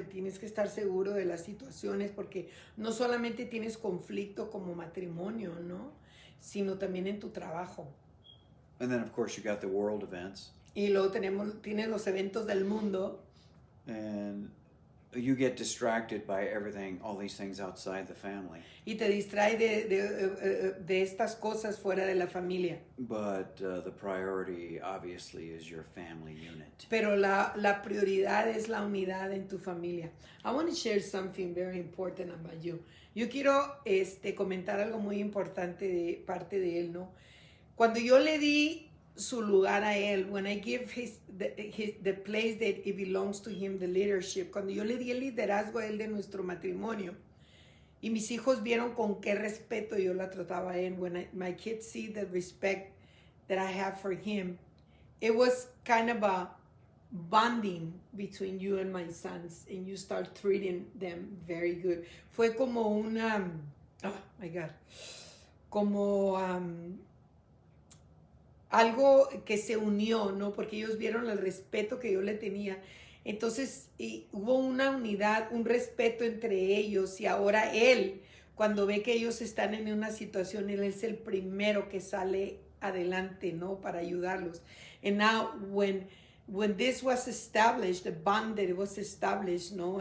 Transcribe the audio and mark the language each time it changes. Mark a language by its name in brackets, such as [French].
[Spanish] Tienes que estar seguro de las situaciones, porque no solamente tienes conflicto como matrimonio, ¿no? Sino también en tu trabajo. [English] And then of course you got the world events. [Spanish] Y luego tienes los eventos del mundo. [English] And you get distracted by everything, all these things outside the family. [Spanish] Y te distrae de estas cosas fuera de la familia. [English] But the priority obviously is your family unit. [Spanish] Pero la prioridad es la unidad en tu familia. [English] I want to share something very important about you. [Spanish] Yo quiero comentar algo muy importante de parte de él, ¿no? Cuando yo le di su lugar a él, [English] when I give the place that it belongs to him, the leadership, [Spanish] cuando yo le di el liderazgo a él [English] de nuestro matrimonio, y mis hijos vieron con qué respeto yo la trataba a él, my kids see the respect that I have for him, it was kind of a bonding between you and my sons, and you start treating them very good. [Spanish] Fue como una, [English] oh my God, [Spanish] como algo que se unió, ¿no? Porque ellos vieron el respeto que yo le tenía. Entonces, hubo una unidad, un respeto entre ellos, y ahora él, cuando ve que ellos están en una situación, él es el primero que sale adelante, ¿no? Para ayudarlos. [English] And now, when this was established, the bond that was established, [Spanish] ¿no?